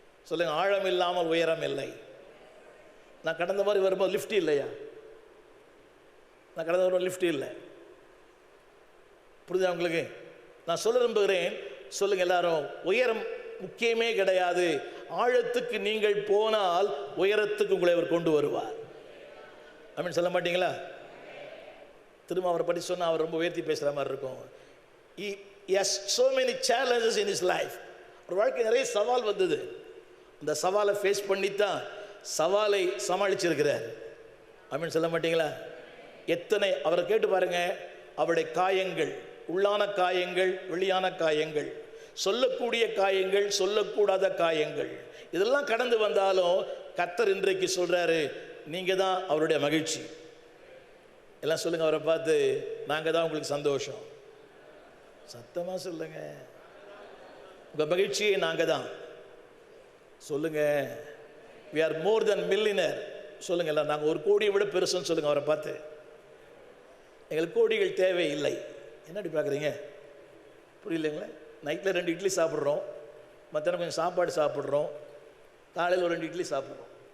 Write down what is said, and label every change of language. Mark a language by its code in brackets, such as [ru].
[ta] சொல்லுங்க, ஆழம் இல்லாமல் உயரம் இல்லை. நான் கடந்த மாதிரி வரும்போது லிஃப்ட் இல்லையா? நான் கடந்த வரும்போது லிஃப்ட் இல்லை. புரியுதா உங்களுக்கு? நான் சொல்ல விரும்புகிறேன், சொல்லுங்க எல்லாரும், உயரம் முக்கியமே கிடையாது. ஆழத்துக்கு நீங்கள் போனால் உயரத்துக்கு உங்களை அவர் கொண்டு வருவார். அப்படின்னு சொல்ல மாட்டீங்களா? திரும்ப அவரை பற்றி சொன்னால் அவர் ரொம்ப உயர்த்தி பேசுகிற மாதிரி இருக்கும். [en] He has so many challenges in his life. [ta] ஒரு வாழ்க்கை நிறைய சவால் வந்தது. அந்த சவாலை ஃபேஸ் பண்ணித்தான் சவாலை சமாளிச்சிருக்கிறார். அப்படின்னு சொல்ல மாட்டீங்களா? எத்தனை அவரை கேட்டு பாருங்க, அவருடைய காயங்கள், உள்ளான காயங்கள், வெளியான காயங்கள், சொல்லக்கூடிய காயங்கள், சொல்லக்கூடாத காயங்கள், இதெல்லாம் கடந்து வந்தாலும் கர்த்தர் இன்றைக்கு சொல்றாரு, நீங்க தான் அவருடைய மகிழ்ச்சி. எல்லாம் சொல்லுங்க, அவரை பார்த்து, நாங்க தான் உங்களுக்கு சந்தோஷம். சத்தமா சொல்லுங்க, உங்க மகிழ்ச்சியே நாங்க தான். சொல்லுங்க, [en] we are more than millionaire. [ta] சொல்லுங்க எல்லாம், நாங்கள் 1 கோடியை விட பெருசுன்னு சொல்லுங்க அவரை பார்த்து. எங்களுக்கு கோடிகள் தேவையில்லை. என்னடி பார்க்குறீங்க? புரியலைங்களா? நைட்டில் 2 இட்லி சாப்பிட்றோம், மத்தியானம் கொஞ்சம் சாப்பாடு சாப்பிட்றோம், காலையில் ஒரு 2 இட்லி சாப்பிட்றோம்.